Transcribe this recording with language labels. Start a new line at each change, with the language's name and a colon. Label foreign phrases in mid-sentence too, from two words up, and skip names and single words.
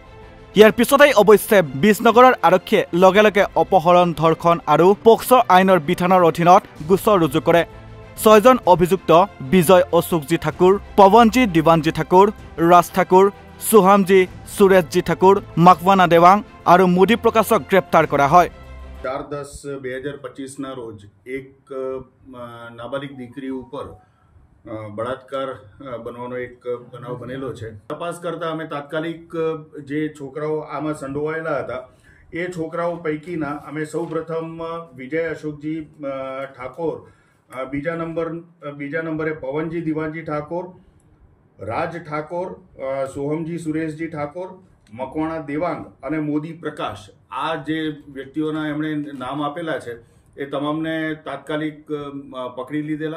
Assamese: ইয়াৰ পিছতেই অৱশ্যে বিজনগৰৰ আৰক্ষীয়ে লগে লগে অপহৰণ, ধৰ্ষণ আৰু পক্সো আইনৰ বিধানৰ অধীনত গোচৰ ৰুজু কৰে। 6জন অভিযুক্ত বিজয় অশোকজী ঠাকুৰ, পৱনজী দিৱানজী ঠাকুৰ, ৰাজ ঠাকুৰ, সুহামজী সুৰেশজী ঠাকুৰ, মকৱানা দেৱাং আৰু মোদী প্ৰকাশক গ্ৰেপ্তাৰ কৰা হয়।
Gujarati: 4/10/2025 રોજ એક નાબાલિગ દીકરી ઉપર બળાત્કાર બનવાનો એક બનાવ બનેલો છે. તપાસ કરતા અમે તાત્કાલિક જે છોકરાઓ આમાં સંડોવાયેલા હતા એ છોકરાઓ પૈકીના અમે સૌપ્રથમ વિજય અશોકજી ઠાકોર, બીજા નંબરે પવનજી દિવાનજી ઠાકોર, રાજ ઠાકોર, સોહમજી સુરેશજી ઠાકોર, મકવાણા દેવાંગ અને મોદી પ્રકાશ, આ જે વ્યક્તિઓના એમણે નામ આપેલા છે એ તમામને તાત્કાલિક પકડી લીધેલા.